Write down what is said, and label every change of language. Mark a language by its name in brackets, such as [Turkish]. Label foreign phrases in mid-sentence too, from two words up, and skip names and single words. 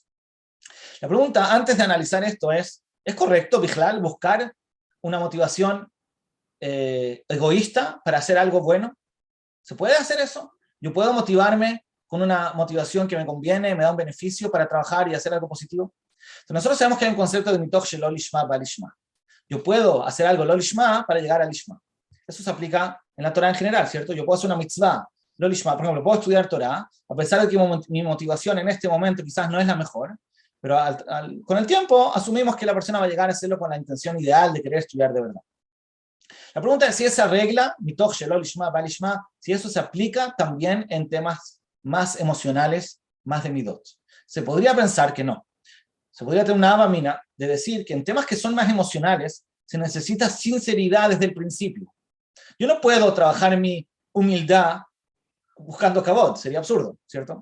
[Spanish] La pregunta, antes de analizar esto, ¿es correcto, Bichlal, buscar una motivación egoísta para hacer algo bueno? ¿Se puede hacer eso? ¿Yo puedo motivarme con una motivación que me conviene, me da un beneficio para trabajar y hacer algo positivo? Entonces nosotros sabemos que hay un concepto de [Hebrew] מתוך שלא לשמה בא לשמה. [Spanish] Yo puedo hacer algo [Hebrew] לא לשמה [Spanish] para llegar al lishma. Eso se aplica en la Torah en general, ¿cierto? Yo puedo hacer una mitzvah [Hebrew] לא לשמה, [Spanish] por ejemplo, puedo estudiar Torah, a pesar de que mi motivación en este momento quizás no es la mejor, pero con el tiempo asumimos que la persona va a llegar a hacerlo con la intención ideal de querer estudiar de verdad. La pregunta es si esa regla, [Hebrew] מתוך שלא לשמה בא לשמה, [Spanish] si eso se aplica también en temas más emocionales, más de midot. Se podría pensar que no. Se podría tener una avamina de decir que en temas que son más emocionales se necesita sinceridad desde el principio. Yo no puedo trabajar en mi humildad buscando cabot, sería absurdo, ¿cierto?